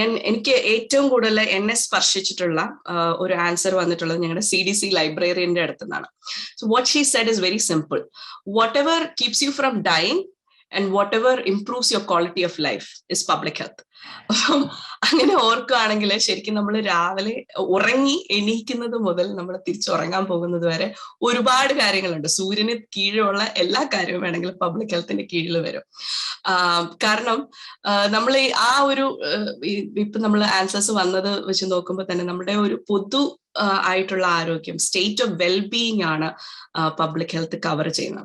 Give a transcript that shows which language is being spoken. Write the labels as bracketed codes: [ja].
[ml] എനിക്ക് ഏറ്റവും കൂടുതൽ എന്നെ സ്പർശിച്ചിട്ടുള്ള ഒരു ആൻസർ വന്നിട്ടുള്ളത് ഞങ്ങളുടെ CDC ലൈബ്രറിയന്റെ അടുത്ത് നിന്നാണ്. [en] So what she said is very simple. Whatever keeps you from dying and whatever improves your quality of life is public health. [ml] അപ്പം അങ്ങനെ ഓർക്കുകയാണെങ്കിൽ ശരിക്കും നമ്മൾ രാവിലെ ഉറങ്ങി എണീക്കുന്നത് മുതൽ നമ്മൾ തിരിച്ചുറങ്ങാൻ പോകുന്നത് വരെ ഒരുപാട് കാര്യങ്ങളുണ്ട്. സൂര്യന് കീഴിലുള്ള എല്ലാ കാര്യവും വേണമെങ്കിൽ പബ്ലിക് ഹെൽത്തിന്റെ കീഴിൽ വരും. കാരണം നമ്മൾ ആ ഒരു ഇപ്പൊ നമ്മൾ ആൻസേഴ്സ് വന്നത് വെച്ച് നോക്കുമ്പോൾ തന്നെ നമ്മുടെ ഒരു പൊതു ആയിട്ടുള്ള ആരോഗ്യം, സ്റ്റേറ്റ് ഓഫ് വെൽബീയിങ് ആണ് പബ്ലിക് ഹെൽത്ത് കവർ ചെയ്യുന്നത്.